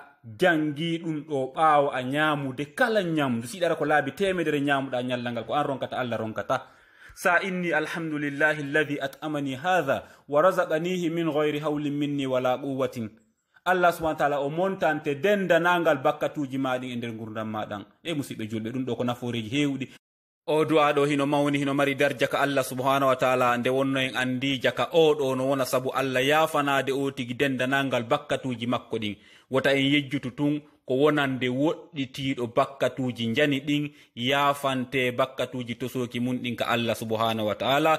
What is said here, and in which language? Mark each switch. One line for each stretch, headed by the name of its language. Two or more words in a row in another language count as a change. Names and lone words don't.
Fula: jangi ɗum ɗo ɓaawo a ñaamude kala ñamdu siɗara ko laabi temedere ñamuɗa ñallal ngal ko an ronkata Allah ronkata sa inni
Arabic: الحمد لله الذي أطعمني هذا ورزقنيه من غير حول مني ولا قوة. الله سبحانه وتعالى
Fula: o montante dendanangal bakkatuji maɗin e nder gurdam maɗan e musidɓe julɓe ɗum ɗo ko naforeji hewɗi. O du'a ɗo hino mawni hino mari darja ka
Arabic: الله سبحانه وتعالى
Fula: nde wonno en andi jaka o ɗo no wona sabu Allah yafanade o tigi dendanangal bakkatuji makko ɗin wota en yejjutu tun ko wonande woɗɗitiɗo bakkatuji jani ɗin yafante bakkatuji tosoki mun ɗin ka
Arabic: الله سبحانه وتعالى.